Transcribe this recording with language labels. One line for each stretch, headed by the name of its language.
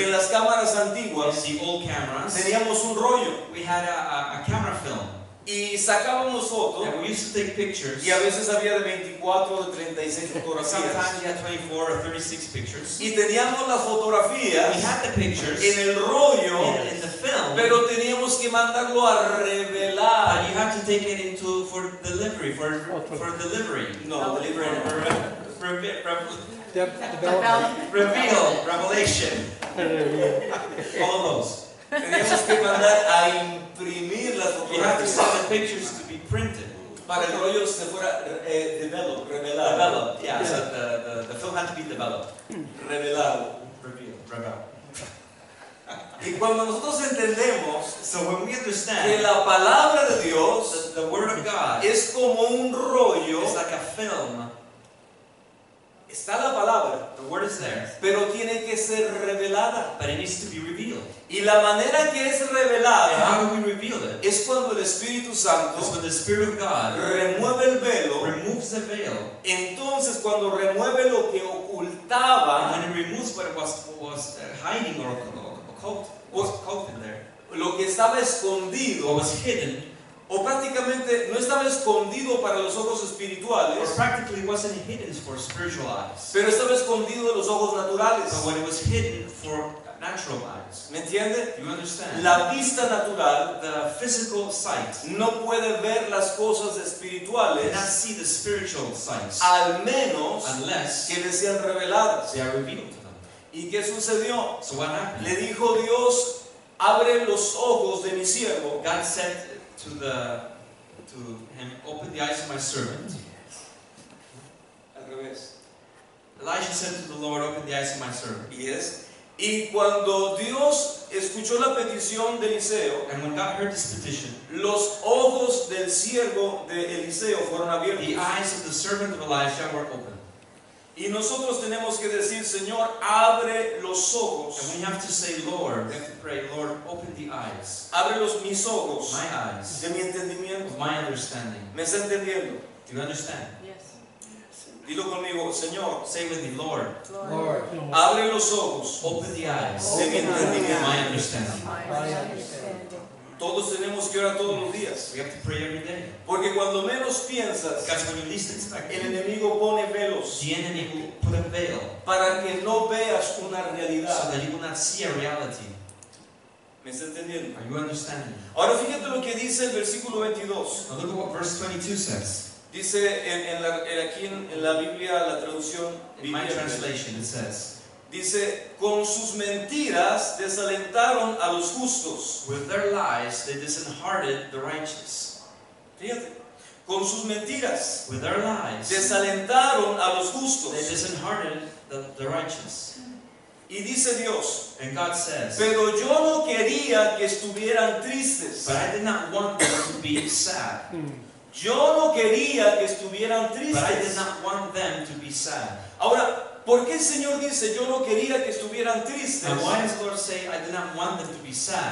Spanish: en las cámaras antiguas,
English: in the old cameras,
Spanish: teníamos un rollo.
English: we had a camera film.
Spanish: Y sacábamos fotos
English: And we used to take pictures.
Spanish: y a veces había de 24 o de 36 fotografías.
English: Sometimes you had 24 or 36 pictures.
Spanish: Y teníamos las fotografías
English: We had the pictures
Spanish: en el rollo,
English: in the film,
Spanish: pero teníamos que mandarlo a revelar.
English: but you had to take it into for delivery, for delivery. No, delivery. Reveal, revelation, all of those.
Spanish: Teníamos que mandar a imprimir las
English: You have to
Spanish: fotografías
English: send the pictures to be printed.
Spanish: para el rollo se fuera revelado.
English: Developed, yeah. So the film had to be developed.
Spanish: Revelado.
English: Reveal.
Spanish: Y cuando nosotros entendemos
English: So when we
Spanish: que
English: understand
Spanish: la palabra de Dios
English: the Word of God
Spanish: es como un rollo,
English: is like a film,
Spanish: está la palabra,
English: the Word is there,
Spanish: pero tiene que ser revelada.
English: but it needs to be revealed.
Spanish: Y la manera que es
English: And
Spanish: revelada
English: how do we reveal it?
Spanish: es cuando el Espíritu Santo
English: It's when the Spirit of God
Spanish: remueve el velo.
English: removes the veil.
Spanish: Entonces cuando remueve lo que ocultaba,
English: And when it removes what was hiding or occult, was occult in there,
Spanish: lo que estaba
English: what
Spanish: escondido,
English: was hidden,
Spanish: o prácticamente no estaba escondido para los ojos
English: or
Spanish: espirituales,
English: practically wasn't hidden for spiritual eyes,
Spanish: pero estaba escondido de los ojos naturales.
English: but when it was hidden for natural eyes.
Spanish: ¿Me entiende?
English: You understand?
Spanish: La vista natural
English: The physical sight
Spanish: no puede ver las cosas
English: cannot
Spanish: espirituales,
English: see the spiritual sights
Spanish: al menos
English: unless
Spanish: que le sean reveladas.
English: they are revealed to them.
Spanish: ¿Y qué sucedió?
English: So what happened?
Spanish: Le dijo Dios, abre los ojos de mi siervo.
English: God said to him, open the eyes of my servant.
Spanish: Al revés.
English: Elijah said to the Lord, open the eyes of my servant.
Spanish: Y cuando Dios escuchó la petición de Eliseo,
English: And when God heard this petition,
Spanish: los ojos del siervo de Eliseo fueron abiertos.
English: the eyes of the servant of Elijah were open.
Spanish: Y nosotros tenemos que decir, Señor, abre los ojos.
English: And we have to say, Lord, we have to pray, Lord, open the eyes,
Spanish: Abre mis ojos
English: my eyes,
Spanish: de mi entendimiento.
English: of my understanding.
Spanish: ¿Me está entendiendo?
English: Do you understand?
Spanish: Dilo conmigo, Señor,
English: Say with me, Lord,
Spanish: abre los ojos
English: open the eyes
Spanish: de mi
English: of
Spanish: entendimiento.
English: my understanding.
Spanish: Todos tenemos que orar todos los días.
English: We have to pray every day.
Spanish: Porque cuando menos piensas,
English: Because when you least expect
Spanish: el
English: it,
Spanish: enemigo pone velos
English: the enemy will put a veil
Spanish: para que no veas una
English: so
Spanish: realidad.
English: that you will not see a reality.
Spanish: ¿Me está entendiendo?
English: Are you understanding?
Spanish: Ahora fíjate lo que dice el versículo 22.
English: Now look at what verse 22 says.
Spanish: Dice aquí en la Biblia, la traducción
English: In my
Spanish: viviente,
English: translation it says,
Spanish: dice, con sus mentiras desalentaron a los justos.
English: with their lies they disheartened the righteous.
Spanish: Fíjate, con sus mentiras
English: With their lies
Spanish: desalentaron a los
English: they
Spanish: justos.
English: disheartened the righteous.
Spanish: Y dice Dios,
English: And God says,
Spanish: pero yo no quería que estuvieran tristes.
English: but I did not want them to be sad.
Spanish: Yo no quería que estuvieran
English: But I did
Spanish: tristes.
English: not want them to be sad.
Spanish: Ahora, ¿por qué el Señor dice yo no quería que estuvieran tristes?
English: And why does the Lord say, I did not want them to be sad?